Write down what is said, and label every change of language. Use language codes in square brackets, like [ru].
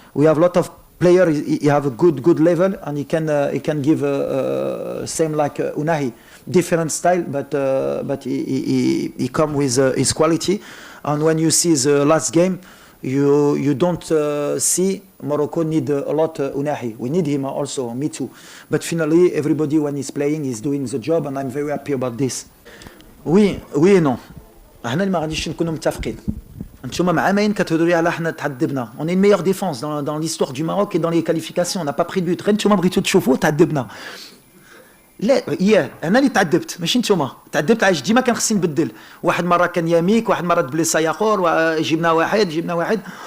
[en] We have a lot of players. He have a good level, and he can give same like Unahi, different style, but he come with his quality. And when you see the last game, you don't see Morocco need a lot Unahi. We need him also, me too. But finally, everybody when he's playing is doing the job, and I'm very happy about this. [fr] Oui et non. [ar] احنا ما غاديش نكونوا متفقين. انتوما مع عامين كتهضروا لي على حنا تعذبنا. [fr] On est une meilleure défense dans l'histoire du Maroc et dans les qualifications. On n'a pas pris de but. [ar] غير انتوما بغيتوا تشوفوا تعذبنا. لا انا اللي تعذبت ماشي نتوما. تعذبت علاش ديما كان خصني نبدل. واحد مره كان ياميك، واحد مره بليسا ياخور، جبنا واحد.